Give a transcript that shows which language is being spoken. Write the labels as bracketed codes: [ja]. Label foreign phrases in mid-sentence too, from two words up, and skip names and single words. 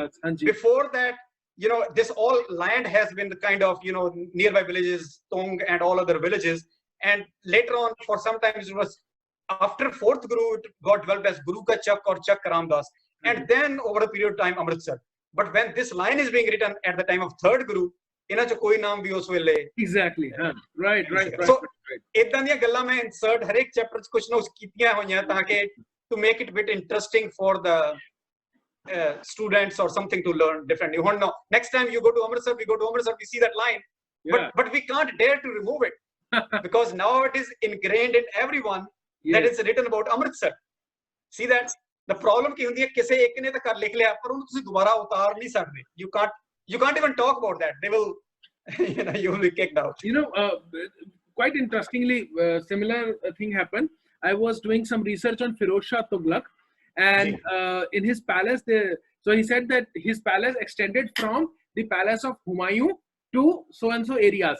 [en] Before that, you know, this all land has been the kind of, you know, nearby villages, Tong and all other villages. And later on, for sometimes it was after fourth Guru, it got developed as Guru Ka Chak or Chak Ramdas. And then over a period of time, Amritsar. But when this line is being written at the time of third Guru, [pa] ਇਨ੍ਹਾਂ ਚ ਕੋਈ ਨਾਮ ਭੀ ਉਸ ਵੇਲੇ [en] exactly right [pa] so ਇੱਦਾਂ ਦੀ ਗੱਲਾਂ ਮੈਂ insert ਹਰ ਏਕ chapter ਚ ਕੁਛ ਨਾ ਕੁਛ ਕੀਤੀਆਂ ਹੋਈਆਂ ਤਾਕਿ [en] to make it a bit interesting for the students or something to learn differently. No, next time you go to Amritsar, we see that line, but we can't dare to remove it because now it is ingrained in everyone that it's written about Amritsar. See that the problem [pa] ਕੀ ਹੁੰਦੀ ਹੈ ਕਿਸੇ ਇੱਕ ਨੇ ਤੋ ਕਰ ਲਿਖ ਲਿਆ ਪਰ ਉਨ੍ਹਾਂ ਤੁਸੀਂ ਦੋਬਾਰਾ ਉਤਾਰ ਨਹੀਂ ਸਕਦੇ. [en] You can't even talk about that. They will, you know, you will be kicked out. You know, quite interestingly, similar thing happened. I was doing some research on Firoz Shah Tughlaq, and in his palace, so he said that his palace extended from the palace of Humayun to so and so areas.